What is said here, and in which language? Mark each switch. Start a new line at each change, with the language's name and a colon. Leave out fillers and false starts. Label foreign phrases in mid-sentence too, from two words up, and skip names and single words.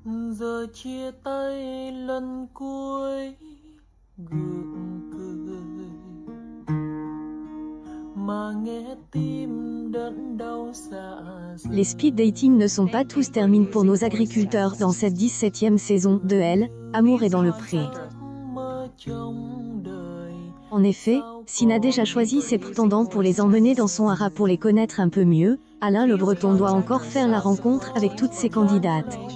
Vietnamese: Giờ chia tay lần cuối gượng cười mà nghe tim đớn đau dạ dày.
French: Les
English: speed dating
French: ne sont pas tous terminés pour nos agriculteurs dans cette 17e saison de Elle, Amour est dans le pré. En effet, si n'a déjà choisi ses prétendants pour les emmener dans son haras pour les connaître un peu mieux, Alain Le Breton doit encore faire la rencontre avec toutes ses candidates.